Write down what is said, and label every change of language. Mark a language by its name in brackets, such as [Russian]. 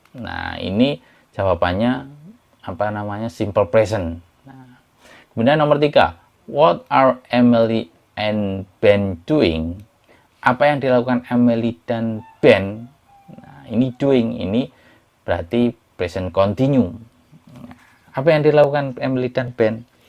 [Indonesian] Nah, ini jawabannya apa namanya, simple present. Nah, kemudian nomor 3, [English] what are Emily and Ben doing? [Indonesian] Apa yang dilakukan Emily dan Ben? Nah, ini doing, ini berarti present continue. Apa yang dilakukan Emily dan Ben?